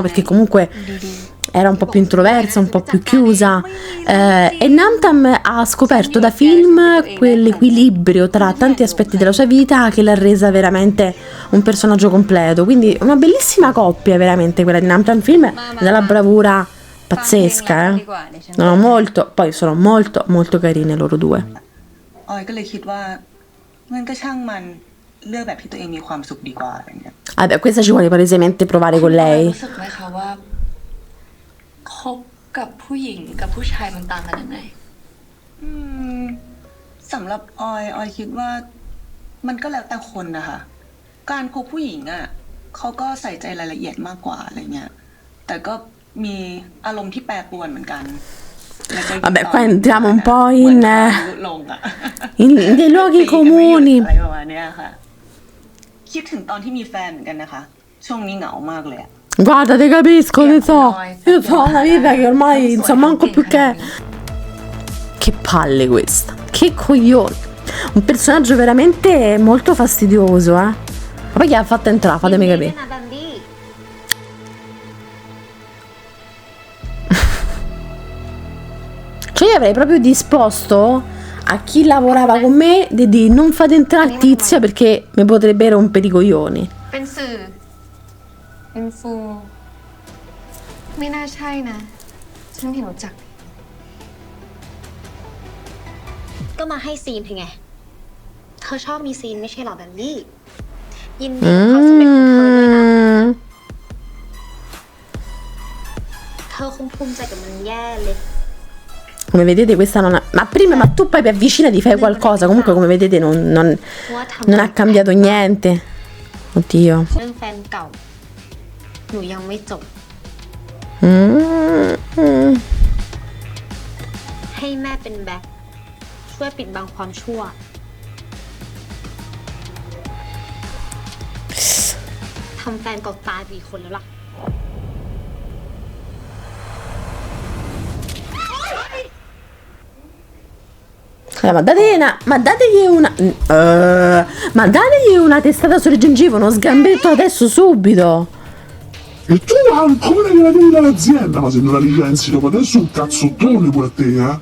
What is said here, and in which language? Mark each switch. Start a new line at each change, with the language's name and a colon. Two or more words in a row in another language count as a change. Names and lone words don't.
Italian: Perché comunque era un po' più introversa, un po' più chiusa, e Namtan ha scoperto da Film quell'equilibrio tra tanti aspetti della sua vita che l'ha resa veramente un personaggio completo. Quindi una bellissima coppia veramente quella di Namtan Film, dalla bravura pazzesca, poi sono molto molto carine loro due.
Thai: ออยก็เลยคิดว่างั้นก็ช่างมันเลือกแบบที่ตัวเองมีความสุขดีกว่าอะไรเงี้ย
Italian: Vabbè, questa ci vuole palesemente provare con lei.
Thai: รู้สึกไหมคะว่าคบกับผู้หญิงกับผู้ชายมันต่างกันยังไง สำหรับออยคิดว่ามันก็แล้วแต่คนนะคะการคบผู้หญิงอ่ะเขาก็ใส่ใจรายละเอียดมากกว่าอะไรเงี้ยแต่ก็มีอารมณ์ที่แปรปรวนเหมือนกัน
Italian: Vabbè, qua entriamo un po' in dei luoghi comuni.
Thai: อะไรประมาณเนี้ยค่ะคิดถึงตอนที่มีแฟนเหมือนกันนะคะช่วงนี้เหงามากเลยอะ
Italian: Guarda, te capisco, ne so. Io ho una vita che ormai non so manco più che. Che palle questa. Che coglione. Un personaggio veramente molto fastidioso, Ma poi chi ha fatto entrare? Fatemi capire. Cioè io avrei proprio disposto a chi lavorava con me di non fate entrare Tizia perché mi potrebbe rompere i coglioni.
Thai: เป็นสื่อเป็นฟูไม่น่าใช่นะ ฉันเห็นรู้จัก ก็มาให้ซีนเธอไง เธอชอบมีซีนไม่ใช่หรอแบบนี้ ยินดีกับความสำเร็จของเธอด้วยนะ เธอคงภูมิใจกับมันแย่เลย
Italian: Come vedete questa non ha... Ma prima, ma tu poi avvicinati, fai qualcosa. Comunque come vedete non ha cambiato niente. Oddio.
Thai: เรื่องแฟนเก่า หนูยังไม่จบ ให้แม่เป็นแบ็คช่วยปิดบังความชั่ว ทำแฟนเก่าตายไปอีกคนแล้วล่ะ
Italian: Ma dategli una testata sulle gengive, uno sgambetto adesso subito. E tu ancora gliela devi dall'azienda, ma se non la licenzi dopo adesso un cazzottone pure a te,